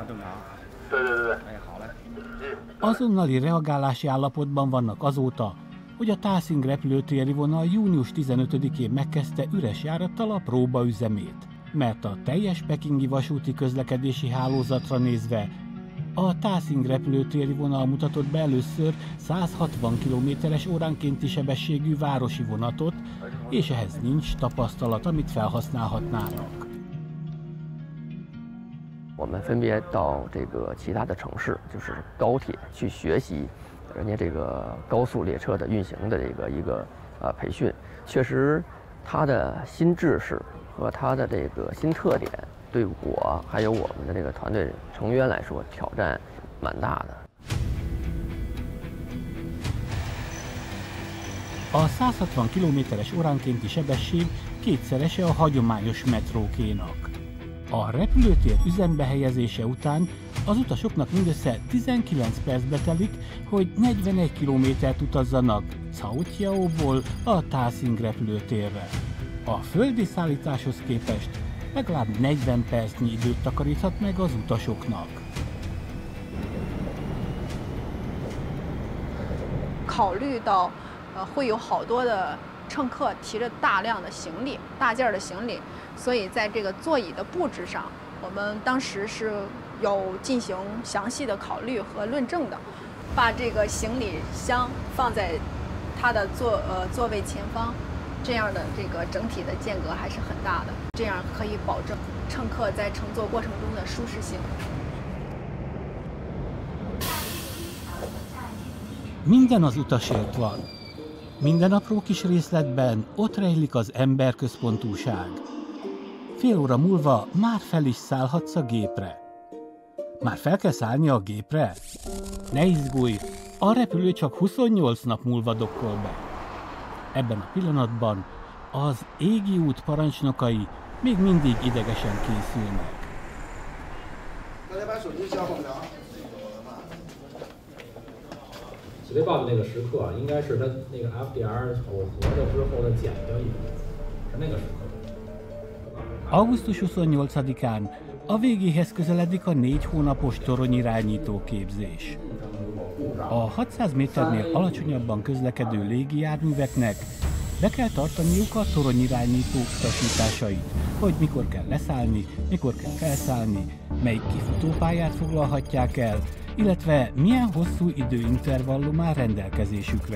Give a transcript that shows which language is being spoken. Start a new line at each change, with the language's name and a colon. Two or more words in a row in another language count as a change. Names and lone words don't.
Chinese: 对对对对，不影响正常。对对对对，不影响。
Hungarian: Azonnali reagálási állapotban vannak azóta, hogy a Taszing repülőtéri vonal június 15-én megkezdte üres járattal a próbaüzemét, mert a teljes pekingi vasúti közlekedési hálózatra nézve a Taszing repülőtéri vonal mutatott be először 160 km/h óránkénti sebességű városi vonatot, és ehhez nincs tapasztalat, amit felhasználhatnának.
Chinese: 我们分别到这个其他的城市，就是高铁去学习人家这个高速列车的运行的一个培训，确实，它的新制式和它的这个新特点，对我还有我们的这个团队成员来说，挑战蛮大的。
Hungarian: A 160 km/h óránkénti sebesség kétszerese a hagyományos metrókénak. A repülőtér üzembe helyezése után az utasoknak mindössze 19 percbe telik, hogy 41 kilométert utazzanak Cao-Chiaoból a Taszing repülőtérre. A földi szállításhoz képest legalább 40 percnyi időt takaríthat meg az utasoknak.
Chinese: 考虑到会有好多的乘客提着大量的行李、大件的行李，所以在这个座椅的布置上，我们当时是有进行详细的考虑和论证的。把这个行李箱放在它的座位前方，这样的这个整体的间隔还是很大的，这样可以保证乘客在乘坐过程中的舒适性。
Hungarian: Minden az utasért van. Minden apró kis részletben ott rejlik az emberközpontúság. Fél óra múlva már fel is szállhatsz a gépre. Már fel kell szállni a gépre? Ne izgulj, a repülő csak 28 nap múlva dokkol be. Ebben a pillanatban az égi út parancsnokai még mindig idegesen készülnek.
Chinese: 起飞报的那个时刻，应该是它那个 FDR 耦合的之后的减掉一部分，是那个时刻。
Hungarian: Augusztus 28-án a végéhez közeledik a 4 hónapos toronyirányító képzés. A 600 méternél alacsonyabban közlekedő légijárműveknek be kell tartaniuk a toronyirányító utasításait, hogy mikor kell leszállni, mikor kell felszállni, melyik kifutópályát foglalhatják el, illetve milyen hosszú időintervallum áll rendelkezésükre.